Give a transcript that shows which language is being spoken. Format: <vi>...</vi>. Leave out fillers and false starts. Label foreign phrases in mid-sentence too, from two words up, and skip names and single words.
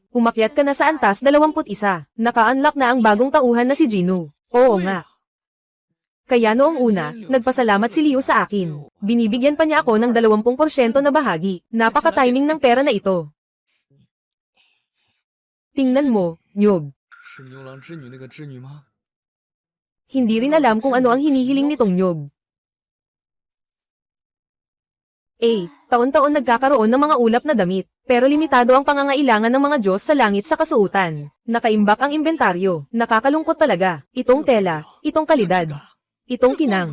<tl>Umakyat ka na sa antas 21. Naka-unlock na ang bagong tauhan na si Jinu. Oo nga. Kaya noong una, nagpasalamat si Leo sa akin. Binibigyan pa niya ako ng 20% na bahagi. Napaka-timing ng pera na ito. Tingnan mo, Nyob.</tl> <zh>是牛郎织女那个织女吗？</zh> <tl>Hindi rin alam kung ano ang hinihiling nitong Nyob. Taon-taon nagkakaroon ng mga ulap na damit, pero limitado ang pangangailangan ng mga Diyos sa langit sa kasuotan. Nakaimbak ang inventaryo, nakakalungkot talaga. Itong tela, itong kalidad, itong kinang.</tl>